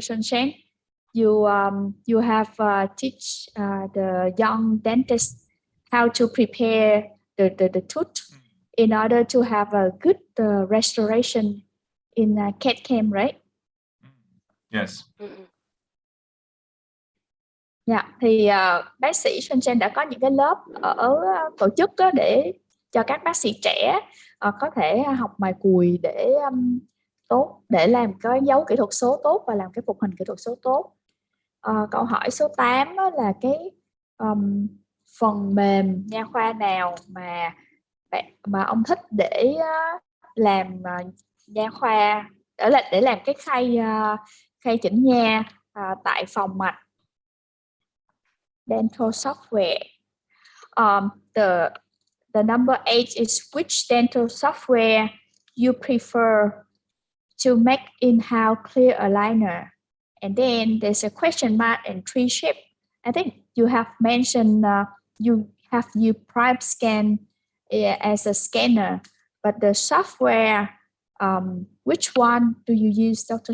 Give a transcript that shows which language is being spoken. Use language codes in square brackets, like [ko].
[en] Sunshine, you have teach the young dentists how to prepare the tooth in order to have a good restoration in CAD/CAM, right? Yes. [vi] Dạ, thì bác sĩ Sunshine đã có những cái lớp ở tổ chức để cho các bác sĩ trẻ có thể học mài cùi để tốt, để làm cái dấu kỹ thuật số tốt và làm cái phục hình kỹ thuật số tốt. Câu hỏi số 8 là cái phần mềm nha khoa nào mà ông thích để làm nha khoa, để làm cái khay chỉnh nha tại phòng mạch. [en] Dental software. The number 8 is which dental software you prefer to make in-house clear aligner? And then there's a question mark and 3Shape. I think you have mentioned you have used Prime Scan as a scanner, but the software, which one do you use, Dr.